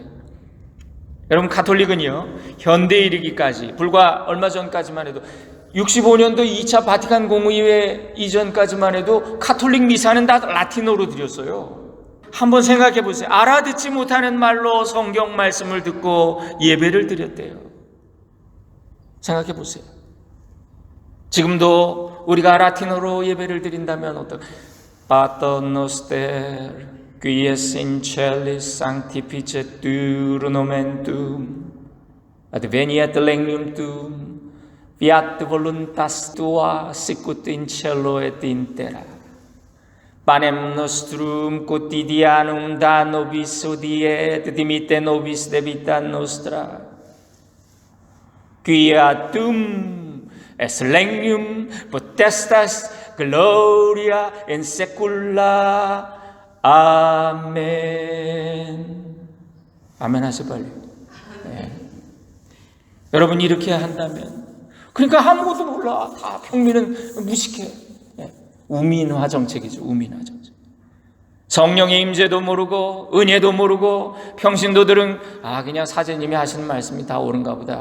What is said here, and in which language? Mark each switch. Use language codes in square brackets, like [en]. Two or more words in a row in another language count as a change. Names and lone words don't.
[ko] 여러분, 가톨릭은요, 현대에 이르기까지, 불과 얼마 전까지만 해도 65년도 2차 바티칸 공의회 이전까지만 해도 가톨릭 미사는 다 라틴어로 드렸어요. 한번 생각해 보세요. 알아듣지 못하는 말로 성경 말씀을 듣고 예배를 드렸대요. 생각해 보세요. 지금도 우리가 라틴어로 예배를 드린다면 어떤 [la] Pater noster qui es in celis sanctificetur nomen tuum adveniat regnum tuum fiat voluntas tua sicut in cielo et in terra panem nostrum quotidianum da nobis hodie et dimitte nobis debita nostra quia tum es regnum potestas gloria in saecula. [ko] 아멘. 아멘 하세요, 빨리. 네. 여러분, 이렇게 한다면, 그러니까 아무것도 몰라. 다 평민은 무식해. 네. 우민화 정책이죠. 우민화 정책. 성령의 임재도 모르고 은혜도 모르고 평신도들은 그냥 사제님이 하시는 말씀이 다 옳은가 보다.